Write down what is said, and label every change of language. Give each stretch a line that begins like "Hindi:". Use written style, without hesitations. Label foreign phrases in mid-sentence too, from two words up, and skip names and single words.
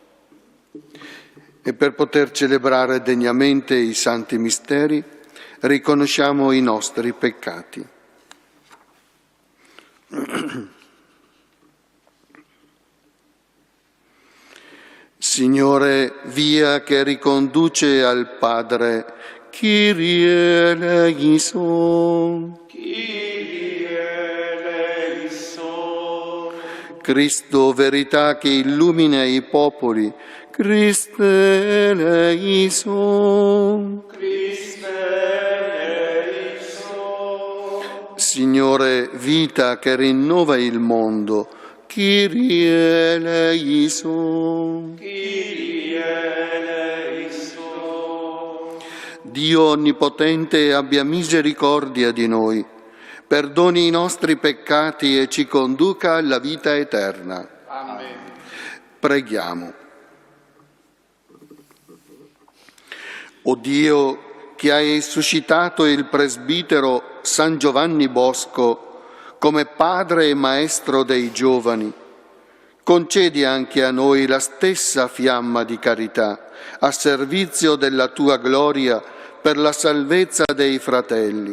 Italian: E per poter celebrare degnamente i santi misteri, riconosciamo i nostri peccati. Signore, via che riconduce al Padre,
Greek: Κύριε ἐλέησον. Κύριε ἐλέησον.
Italian: Cristo, verità che illumina i popoli,
Greek: Χριστὲ ἐλέησον. Χριστὲ ἐλέησον.
Italian: Signore, vita che rinnova il mondo,
Greek: Κύριε ἐλέησον. Κύριε ἐλέησον.
Italian: Dio Onnipotente abbia misericordia di noi, perdoni i nostri peccati e ci conduca alla vita eterna. Amen. Preghiamo. O Dio, che hai suscitato il presbitero San Giovanni Bosco come padre e maestro dei giovani, concedi anche a noi la stessa fiamma di carità, a servizio della tua gloria, per la salvezza dei fratelli.